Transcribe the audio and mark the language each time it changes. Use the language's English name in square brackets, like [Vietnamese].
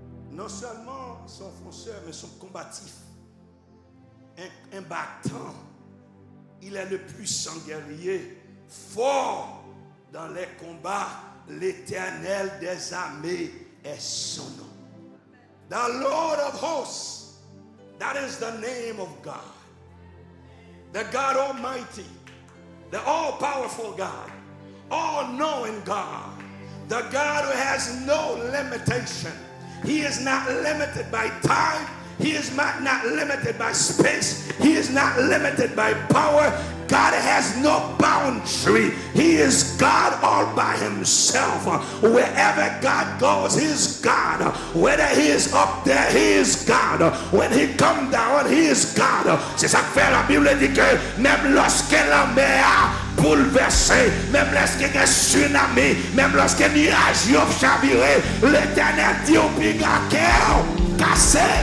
[French] Non seulement son fonceur, mais son combatif. Un battant. Il est le puissant guerrier, fort dans les combats. L'Éternel des armées est son nom. [English] The Lord of hosts, that is the name of God. The God Almighty, the all-powerful God, all-knowing God, The God who has no limitation. He is not limited by time. He is not limited by space. He is not limited by power. God has no boundary. He is God all by himself. Wherever God goes, he is God. Whether he is up there, he is God. When he comes down, he is God. [French] C'est ça que fait la Bible dit que même lorsque la mer a bouleversé, même lorsqu'il y a un tsunami, même lorsque les nuages ont chaviré, l'Éternel dit au pigaqueur, cassé.